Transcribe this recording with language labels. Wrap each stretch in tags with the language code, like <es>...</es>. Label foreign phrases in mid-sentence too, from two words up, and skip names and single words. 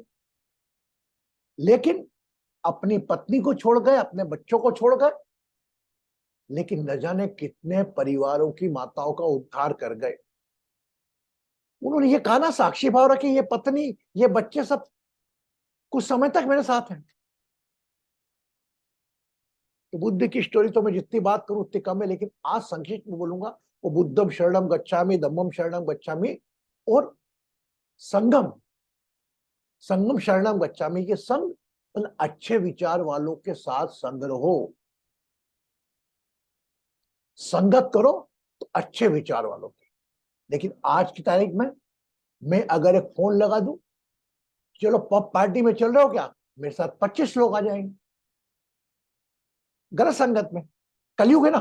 <hi>लेकिन अपनी पत्नी को छोड़ गए, अपने बच्चों को छोड़ गए, लेकिन न जाने कितने परिवारों की माताओं का उद्धार कर गए। उन्होंने ये कहा ना, साक्षी भाव रखे, ये पत्नी ये बच्चे सब कुछ समय तक मेरे साथ हैं। तो बुद्ध की स्टोरी तो मैं जितनी बात करूं उतनी कम है, लेकिन आज संक्षिप्त में बोलूंगा। वो</hi> <pi>बुद्धम शरणम गच्छामि, धम्मम शरणम गच्छामि</pi> <hi>और</hi> <pi>संगम, संगम शरणम गच्छामि</pi> <hi>के संग, उन अच्छे विचार वालों के साथ संग रहो, संगत करो तो अच्छे विचार वालों की। लेकिन आज की तारीख में मैं अगर एक फोन लगा दूं, चलो</hi> <en>pub party</en> <hi>में चल रहे हो क्या, मेरे साथ 25 लोग आ जाएंगे, गलत संगत में, कलयुग है ना।</hi>